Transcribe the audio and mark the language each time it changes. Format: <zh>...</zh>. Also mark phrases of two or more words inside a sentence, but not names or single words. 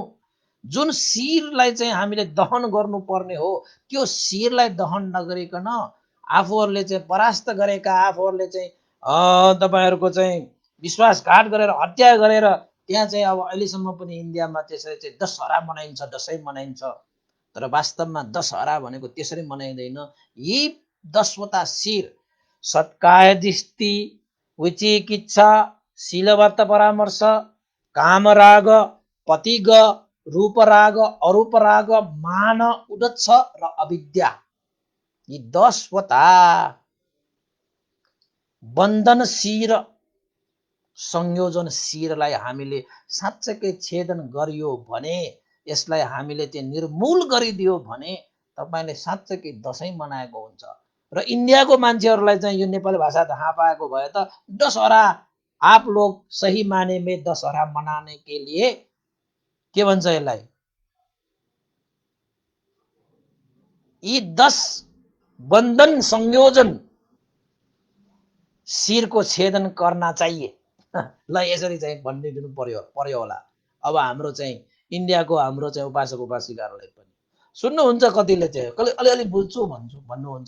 <ne>जुन शिरलाई चाहिँ हामीले दहन गर्नुपर्ने हो त्यो शिरलाई दहन नगरिकन आफूहरूले चाहिँ परास्त गरेका, आफूहरूले चाहिँ तपाईहरुको चाहिँ विश्वासघात गरेर हत्या गरेर त्यहाँ चाहिँ अब अहिलेसम्म पनि इन्डियामा त्यसरी चाहिँ दशहरा मनाइन्छ, दशैं मनाइन्छ। तर वास्तवमा दशहरा भनेको त्यसरी मनाइँदैन। यी 10वटा शिर सत्काय दृष्टि, विचिकित्सा, शीलव्रत परामर्श, कामराग, पतिग, रूपराग, अरूपराग, मान, उदच्छ र अविद्या, यी 10वटा बन्धन शिर संयोजन शिरलाई हामीले साँच्चैकै छेदन गरियो भने, यसलाई हामीले चाहिँ निर्मूल गरिदियो भने तपाईले साँच्चैकै दशैं मनाएको हुन्छ। र इन्डियाको मान्छेहरूलाई चाहिँ यो नेपाली भाषा थाहा पाएको भए त दशहरा,</ne> <hi>आप लोग सही माने में दशहरा मनाने के लिए</hi> <ne>के भन्छ यसलाई, यी 10 बन्धन संयोजन शिरको छेदन गर्न चाहिए। ल यसरी चाहिँ भनिदिनु पर्यो होला। अब हाम्रो चाहिँ इन्डियाको हाम्रो चाहिँ उपासक उपासिकाहरूलाई पनि सुन्नुहुन्छ, कतिले चाहिँ अलिअलि बुझ्छु भन्नुहुन्छ।</ne>